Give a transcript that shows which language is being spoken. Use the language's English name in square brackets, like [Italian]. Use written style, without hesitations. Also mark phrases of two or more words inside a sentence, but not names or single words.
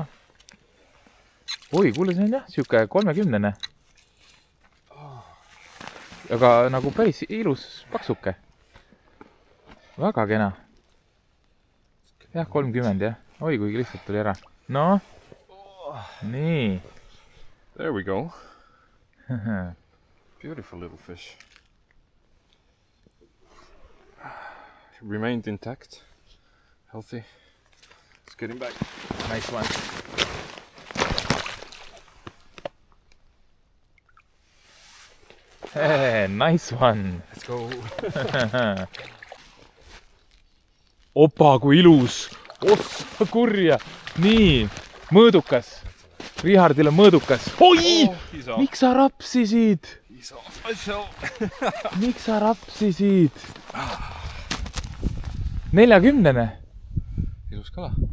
[Estonian] Oi, kuule, see on jah, siuke 30. Aga nagu päris ilus paksuke. Väga kena. Jah, 30 jah. Oi, kuigi lihtsalt tuli ära. No. Nii. [English] There we go. Beautiful little fish. Remained intact. Healthy. Let's get him back. Nice one. Hey, nice one. Let's go. [Estonian] Opa, kui ilus. Ossa kurja. Nii, mõõdukas. Richardil on mõõdukas. Oi! Miks sa rapsisid? Miks sa rapsisid? 40. Ilus kala.